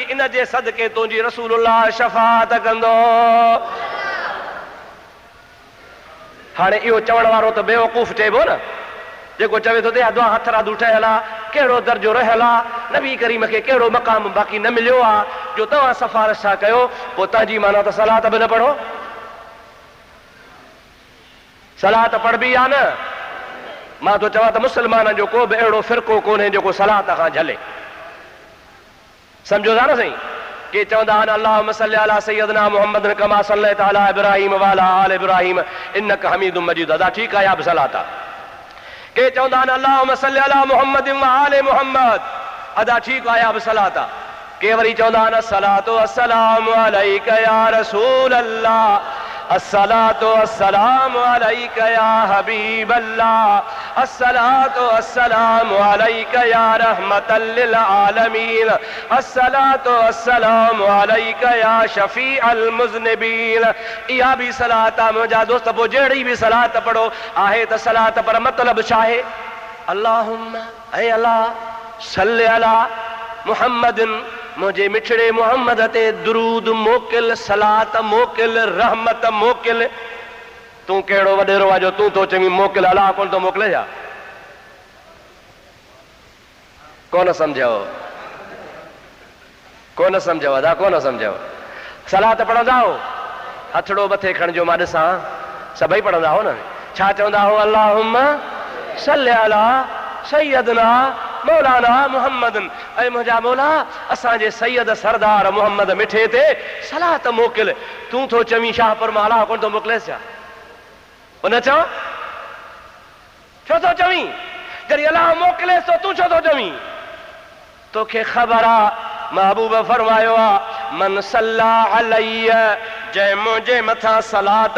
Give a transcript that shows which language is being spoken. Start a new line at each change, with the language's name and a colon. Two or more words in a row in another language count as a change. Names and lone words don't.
Sindhi: इन जे सदके तुंहिंजी रसूलुल्लाह शफ़ाअत कंदो। हाणे इहो चवण वारो त बेवकूफ़ चइबो न, जेको चवे थो त दुआ हथ राधू ठहियल आहे, कहिड़ो दर्जो रहियल आहे, नबी करीम खे कहिड़ो मक़ाम बाक़ी न मिलियो आहे जो तव्हां सिफारिश था कयो। पोइ तव्हांजी माना त सलात बि न पढ़ो। सलात पढ़बी आहे न। मां तो चवां त मुस्लमाननि जो को बि अहिड़ो फ़िरक़ो कोन्हे जेको सलात खां झले। सम्झो था न साईं? के चवंदा आहिनि
Arabic: اللهم صل على سيدنا محمد كما صليت على إبراهيم وعلى آل إبراهيم إنك حميد مجيد.
Sindhi: अदा ठीकु आहे, या बि सलात आहे। के चवंदा आहिनि
Arabic: اللهم صل على محمد وآل محمد.
Sindhi: अदा ठीकु आहे, या बि सलात आहे। के वरी चवंदा आहिनि
Arabic: الصلاة والسلام عليك يا رسول الله، الصلاة والسلام عليك يا حبيب الله، الصلاة والسلام عليك يا رحمة للعالمين، الصلاة والسلام عليك يا شفيع المذنبين.
Sindhi: इहा बि सलात आहे मुंहिंजा दोस्त। पोइ जहिड़ी बि सलात पढ़ो आहे त सलात, पर मतिलबु छा आहे?
Arabic: अल्लाहुम्मा ऐं अल्लाह صل على محمد,
Sindhi: मुंहिंजे मिठड़े मुहम्मद ते दुरूद मोकिल, सलात मोकिल, रहमत मोकिल। तूं कहिड़ो वॾेरो आहे जो तूं तो चवीं मोकिल, अलाह कोन थो मोकिले छा? कोन सम्झो, कोन सम्झो, अदा कोन सम्झो। सलात पढ़ंदा हो, हथड़ो मथे खणिजो, मां ॾिसां। सभई पढ़ंदा हो न। छा चवंदा हो?
Arabic: اللهم صل على سيدنا مولانا محمد.
Sindhi: ऐं मुंहिंजा मौला असांजे सैयद सरदार मुहम्मद मिठे ते सलात मोकिल। तूं थो चवीं शाह पर मां अलाह कोन थो मोकिलेसि छा? उन चओ छो थो चवीं? जॾहिं अलाह मोकिलेसि तो तूं छो थो चवीं? तोखे ख़बर आहे महबूब फरमायो आहे
Arabic: من صلى علي,
Sindhi: जंहिं मुंहिंजे मथां सलात